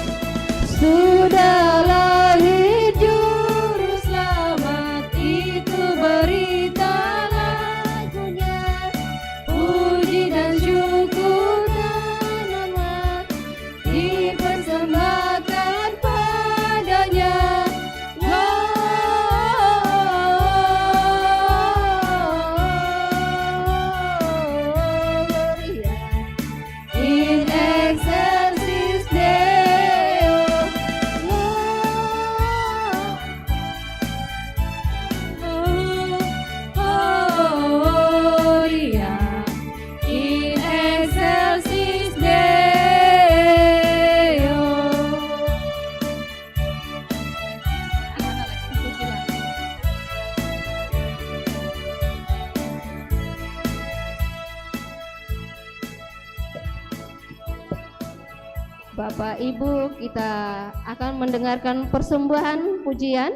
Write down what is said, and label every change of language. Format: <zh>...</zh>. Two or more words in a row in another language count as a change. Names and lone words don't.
<id>Sudahlah juru selamat itu berita lagunya, puji dan syukur dan hormat dipersembahkan padanya.</id> <la>In excelsis Deo. Gloria in excelsis Deo.</la> <id>Bapak Ibu, kita akan mendengarkan persembahan pujian.</id>